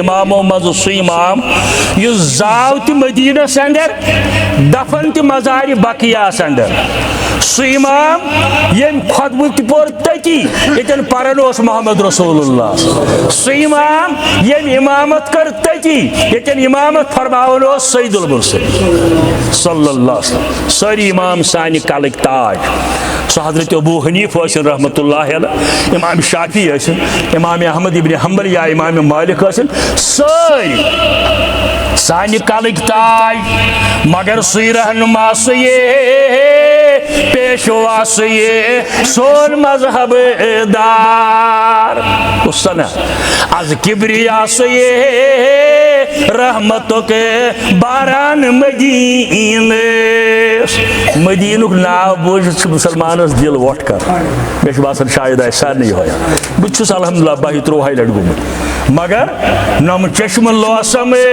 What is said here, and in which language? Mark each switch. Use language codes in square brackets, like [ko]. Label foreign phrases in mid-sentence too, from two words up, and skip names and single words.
[ks] امامو منٛزٕ سُہ امام یُس زاو تہِ مدیٖنس انٛدر دفن تہِ مزارِ بقیہس انٛدر سُہ امام ییٚمۍ خۄطبہٕ تہِ پوٚر تٔتی ییٚتٮ۪ن پران اوس [ar] محمد رسول اللہ [ks] سُہ امام ییٚمۍ امامت کٔر تٔتی ییٚتٮ۪ن امامت فرماوان اوس [ar] سید المرسلین صلی اللہ علیہ وسلم [ks] سٲری امام سانہِ کلٕکۍ تاج سُہ حضرت ابو حنیف ٲسِن [ar] رحمتہ اللہ علیہ [ks] امام شافی ٲسِن امام احمد ابن حنبل یا امام مالک ٲسِن سٲری سانہِ کلٕکۍ تاج مگر سُے رہنما سُے پیشوا سُے سون مذہب دار سنا از کبریا سُے رحمتُک باران مدیٖنہ مدیٖنُک ناو بوٗزِتھ چھُ مُسلمانس دل وۄٹھ کران مےٚ چھُ باسان شاید آسہِ سارنٕے یِہوے بہٕ چھُس الحمدللہ 22-23 لٹہِ گوٚمُت مگر نم چشمہٕ لوسم